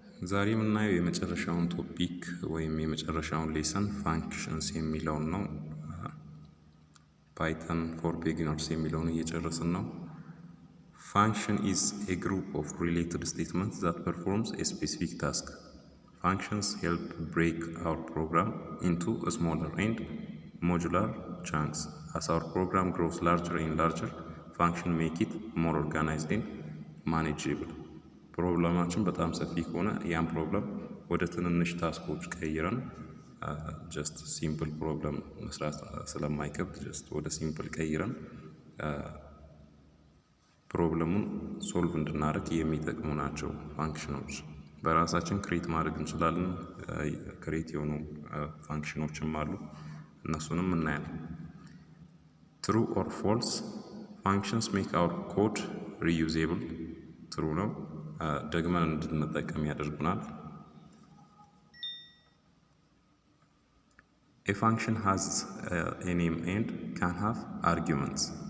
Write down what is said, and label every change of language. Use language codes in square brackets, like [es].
[am] ዛሬ የምናየው የመጨረሻውን ቶፒክ ወይም የመጨረሻውን ሌሰን ፋንክሽንስ የሚለውን ነው። ፓይተን ፎር ቢጊነርስ የሚለውን እየጨረስን ነው። [en] ፋንክሽን ኢዝ ኤ ግሩፕ ኦፍ ሪሌትድ ስቴትመንትስ ዛት ፐርፎርምስ ኤ ስፔሲፊክ ታስክ። Functions help break our program into smaller and modular chunks. As our program grows larger and larger, functions make it more organized and manageable. [am] ፕሮብለማችን በጣም ሰፊ ከሆነ ያን ፕሮብለም ወደ ትንንሽ ታስኮች ቀይረን ጀስት ሲምፕል ፕሮብለም መስራት ስለማይከብድ ጀስት ወደ ሲምፕል ቀይረን ፕሮብለሙን ሶልቭ እንድናደርግ የሚጠቅሙ ናቸው ፋንክሽኖች። በራሳችን ክሬት ማድረግ እንችላለን። ክሬት የሆኑ ፋንክሽኖችም አሉ፣ እነሱንም እናያለን። [en] ትሩ ኦር ፎልስ ፋንክሽንስ ሜክ አወር ኮድ ሪዩዜብል። [am] ትሩ ነው፣ ደግመን እንድንጠቀም ያደርጉናል። [en] A function has a name and can have arguments.